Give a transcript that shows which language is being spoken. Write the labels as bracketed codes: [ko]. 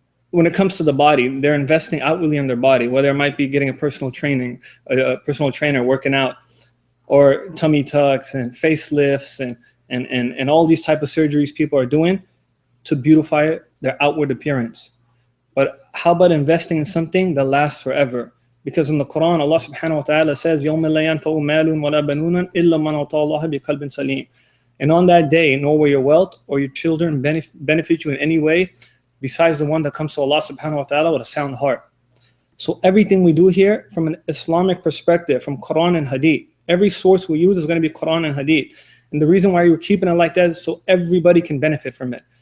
[en] When it comes to the body, they're investing outwardly in their body, whether it might be getting a personal trainer working out, or tummy tucks and facelifts and all these type of surgeries people are doing to beautify their outward appearance. But how about investing in something that lasts forever? Because in the Quran, Allah subhanahu wa ta'ala says, [ar] يَوْمَ لَا يَنْفَعُ مَالٌ وَلَا بَنُونَ إِلَّا مَنْ أَتَى اللَّهَ بِقَلْبٍ سَلِيمٍ. [en] And on that day, nor will your wealth or your children benefit you in any way besides the one that comes to Allah subhanahu wa ta'ala with a sound heart. So everything we do here from an Islamic perspective, from Quran and Hadith, every source we use is going to be Quran and Hadith. And the reason why we're keeping it like that is so everybody can benefit from it.